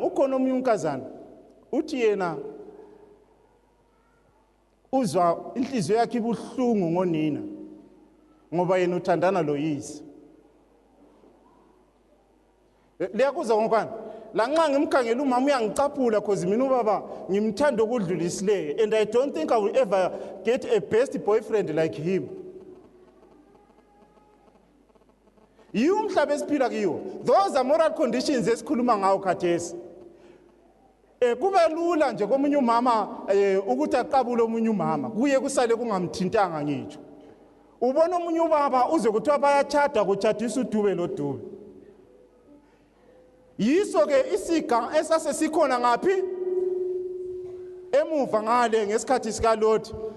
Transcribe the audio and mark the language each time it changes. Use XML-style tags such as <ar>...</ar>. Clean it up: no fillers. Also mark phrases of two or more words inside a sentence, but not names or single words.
<nd>Ukhona omunye unkazana uthi yena uzwa inhliziyo yakhe ibuhlungu ngonina ngoba yena uthandana loyise. Liyakuza ngokwana la nxa ngimkhangela umama uyangicaphula because mina ubaba ngimthanda ukudlulisileyo</nd> <en>and I don't think I will ever get a best boyfriend like him.</en> <nd>Umhlaba esiphila kiwo,</nd> <en>those are moral conditions</en> <nd>esikhuluma ngawo khathesi. Kube lula nje komunye umama ukuthi aqabule omunye umama kuye kusale kungamthintanga ngitsho. Ubona omunye ubaba uze kuthiwa bayachada kuchadisa udube lodube. Yiso ke isiga esase sikhona ngaphi emuva ngale ngesikhathi sika Lot.</nd>